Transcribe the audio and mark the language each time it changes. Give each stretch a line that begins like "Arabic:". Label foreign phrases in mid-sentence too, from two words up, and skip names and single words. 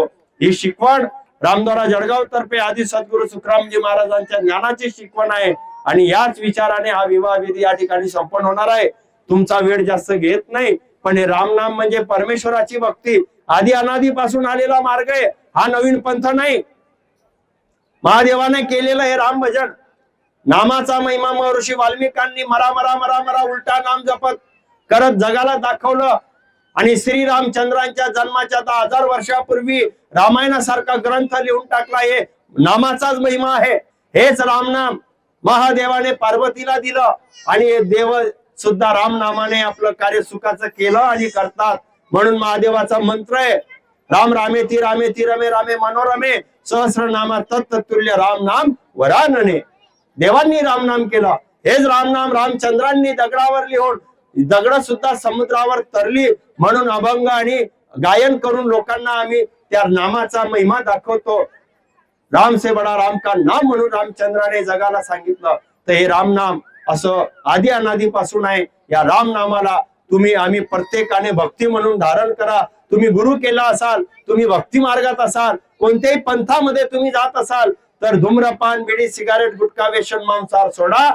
Marathi: ही शिकवण रामदारा जळगाव तर्फे आदि सद्गुरू सुखरामजी महाराजांच्या ज्ञानाची शिकवण आहे. आणि याच विचाराने हा विवाह विधी या ठिकाणी संपन्न होणार आहे. तुमचा वेळ जास्त घेत नाही, पण हे रामनाम म्हणजे परमेश्वराची भक्ती, आदि अनादीपासून आलेला मार्ग आहे, हा नवीन पंथ नाही. महादेवाने केलेलं हे राम भजन, नामाचा महिमा महर्षी वाल्मिकांनी मरा मरा मरा मरा उलटा नाम जपत करत जगाला दाखवलं. आणि श्रीरामचंद्रांच्या जन्माच्या 10,000 वर्षापूर्वी रामायणासारखा ग्रंथ लिहून टाकला. हे नामाचाच महिमा आहे. हेच रामनाम महादेवाने पार्वतीला दिलं, आणि देव सुद्धा राम नामाने आपलं कार्य सुखाचं केलं आणि करतात. म्हणून महादेवाचा मंत्र आहे,
Sanskrit: राम रामेती रामेती रमे रामे मनोरमे, सहस्रनामा तत्तुल्य राम नाम वरानने.
Marathi: देवांनी रामनाम केलं. हेच रामनाम रामचंद्रांनी दगडावर लिहून, दगड सुद्धा समुद्रावर तरली. म्हणून अभंग आणि गायन करून लोकांना आम्ही त्या नामाचा महिमा दाखवतो.
Hindi: राम से बडा राम का नाम
Marathi: म्हणून रामचंद्राने जगाला सांगितलं. तर हे रामनाम असं आदि अनादीपासून आहे. या राम नामाला तुम्ही आम्ही प्रत्येकाने भक्ती म्हणून धारण करा. तुम्ही गुरु केला असाल, तुम्ही भक्ती मार्गात असाल, कोणत्याही पंथामध्ये तुम्ही जात असाल, तर धूम्रपान, बिडी, सिगारेट, गुटखा, व्यसन, मांसाहार सोडा.